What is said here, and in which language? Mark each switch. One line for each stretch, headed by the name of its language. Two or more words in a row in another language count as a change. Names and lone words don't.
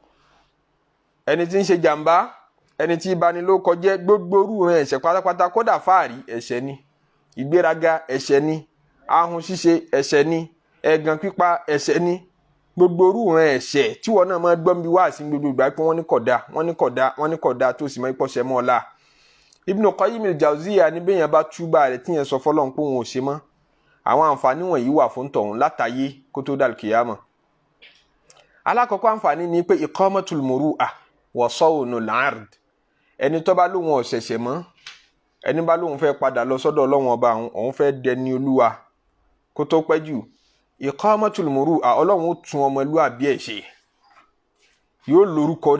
Yoruba: ẹni tí ń ṣe jàǹbá ẹni tí ìbanilórúkọjẹ́ gbogbo orú rẹ̀ ẹ̀ṣẹ̀ pátápátá kódà fáàrí ẹ̀ṣẹ̀ ni ìgbéraga ẹ̀ṣẹ̀ ni ahun ṣíṣe ẹ̀ṣẹ̀ ni ẹ̀gàn pípa ẹ̀ṣẹ̀ ni gbogbo orú rẹ̀ ẹ̀ṣẹ̀ tí wọn náà máa gbọ́n bí wá sí gbogbo ìgbà pé wọ́n ní kódà tó sì máa ń pọ̀ṣẹ̀ mọ́ ọ̀la. Ibn Qayyim al-Jawziyya ní bẹ́yẹn bá túbà rẹ̀ tíyẹn sọ fọlọ́n pé òun ò ṣe mọ́ àwọn àǹfààní wọ̀nyí wà fún tọ̀hún látàyé kó tó dal kìyàmọ̀. Alákọ̀ọ́kọ́ àǹfààní ni pé
Arabic: إقامة المروءة وصون العرض
Yoruba: ẹni tó bá lóun ò ṣẹ̀ṣẹ̀ mọ́ ẹni bá lóun fẹ́ padà lọ sọ́dọ̀ Ọlọ́run ọba òun fẹ́ dẹni olúwa kó tó pẹ́ jù
Arabic: إقامة المروءة
Yoruba: Ọlọ́run ó tún ọmọlúwàbí ẹ̀ ṣe yóò lórúkọ